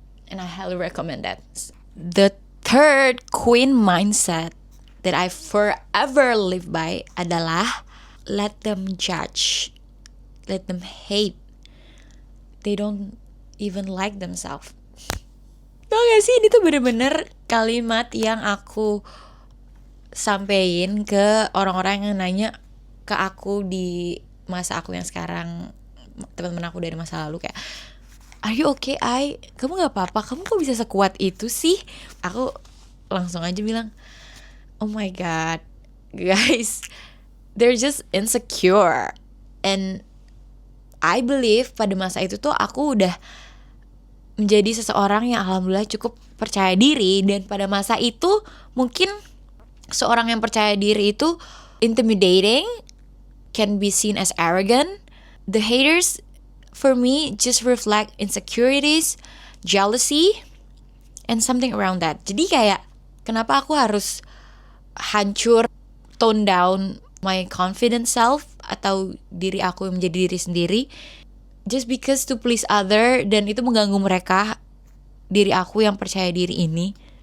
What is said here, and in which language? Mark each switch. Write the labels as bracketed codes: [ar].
[en] And I highly recommend that. The third Queen mindset that I forever live by [id] adalah [en] let them judge, let them hate. They don't even like themselves. [id] Tau gak sih, ini tuh bener-bener kalimat yang aku sampein ke orang-orang yang nanya ke aku di masa aku yang sekarang, teman-teman aku dari masa lalu, kayak [en] are you okay, [id] kamu gak apa-apa, kamu kok bisa sekuat itu sih? Aku langsung aja bilang, [en] oh my god, guys, they're just insecure. And I believe [id] pada masa itu tuh aku udah menjadi seseorang yang alhamdulillah cukup percaya diri. Dan pada masa itu mungkin seorang yang percaya diri itu intimidating, [en] can be seen as arrogant. The haters for me just reflect insecurities, jealousy, and something around that. [id] Jadi kayak kenapa aku harus hancur, [en] tone down my confident self [id] atau diri aku yang menjadi diri sendiri [en] just because to please other, [id] dan itu mengganggu mereka, diri aku yang percaya diri ini.